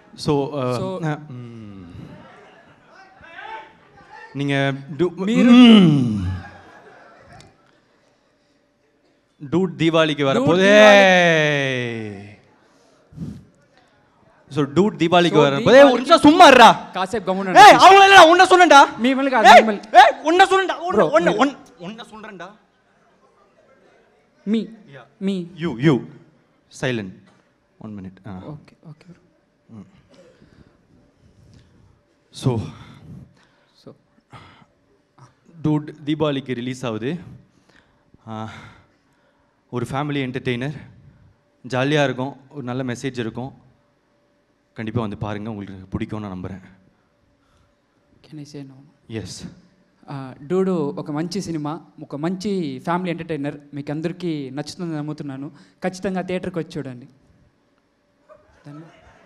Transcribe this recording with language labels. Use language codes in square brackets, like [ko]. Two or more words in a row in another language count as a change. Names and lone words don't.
[ta] ஸோ நீங்கள் டூட் தீபாவளிக்கு வரப்போதே. ஸோ டூட் தீபாவளிக்கு வரப்போதே. ஒரு நிமிஷம் சும்மா இருடா. காசே கம்முனு. ஏய் அவள இல்ல உன்ன சொன்னேன்டா. மீ மேல காசே மேல. ஏய் உன்ன சொன்னேன்டா. உன்ன சொல்றேன்டா. மீ [en] you silent 1 minute. okay okay. [ta] ஸோ டூட் தீபாவளிக்கு ரிலீஸ் ஆகுது. ஒரு [en] family entertainer, [ta] ஜாலியாக இருக்கும், ஒரு நல்ல மெசேஜ் இருக்கும். கண்டிப்பாக வந்து பாருங்கள், உங்களுக்கு பிடிக்கும்னு நான் நம்புகிறேன். [en] can I say no? ఎస్. [te] డూడు ఒక మంచి సినిమా, ఒక మంచి [en] family entertainer, [te] మీకు అందరికీ నచ్చుతుందని నమ్ముతున్నాను. ఖచ్చితంగా థియేటర్కి వచ్చి చూడండి. ధన్యవాదాలు.